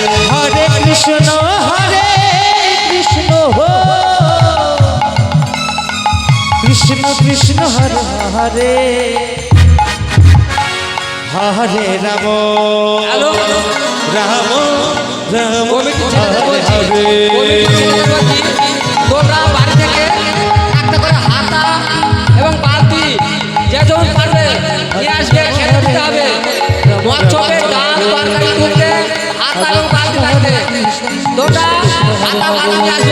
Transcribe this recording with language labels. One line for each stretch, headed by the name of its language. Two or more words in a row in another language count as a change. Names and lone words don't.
Bangla: হরে কৃষ্ণ কৃষ্ণ হরে হরে হরে রাম রাম রাম হরে হরে তোমরা বাড়ি থেকে একটা করে হাতা এবং বালতি যে যখন পারবে নিয়ে আসবে, খেতে দিতে হবে। মৎস্যকে ডাল তরকারি তুলতে হাতা এবং বালতি থাকবে। তোমরা হাতা বালতি নিয়ে আসবে।